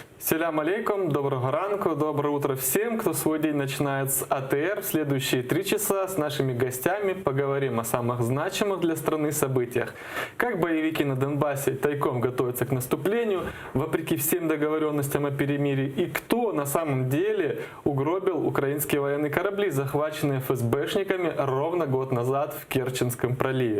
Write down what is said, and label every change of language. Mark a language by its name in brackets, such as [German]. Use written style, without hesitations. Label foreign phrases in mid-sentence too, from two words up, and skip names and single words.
[Crimean Tatar] Селям алейкум, [Ukrainian] доброго ранку, [Russian] доброе утро всем, кто свой день начинает с АТР. В следующие 3 часа с нашими гостями поговорим о самых значимых для страны событиях. Как боевики на Донбассе тайком готовятся к наступлению, вопреки всем договоренностям о перемирии, и кто на самом деле угробил украинские военные корабли, захваченные ФСБшниками ровно год назад в Керченском проливе.